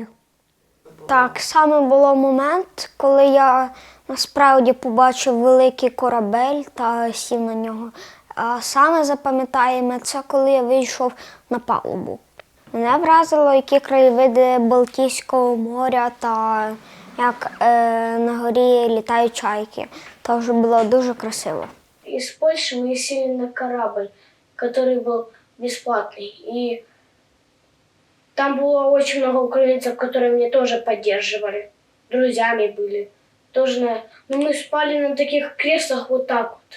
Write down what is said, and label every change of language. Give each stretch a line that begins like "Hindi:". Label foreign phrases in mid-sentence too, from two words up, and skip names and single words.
Ukrainian: Так, саме було момент, коли я насправді побачив великий корабель та сів на нього. А саме запам'ятаємо це, коли я вийшов на палубу. Мене вразило, які краєвиди Балтійського моря та як на горі літають чайки. Це вже було дуже красиво.
Russian: Из Польши мы сели на корабль, который был бесплатный. И там было очень много украинцев, которые меня тоже поддерживали. Друзьями были. Тоже, мы спали на таких креслах вот так вот.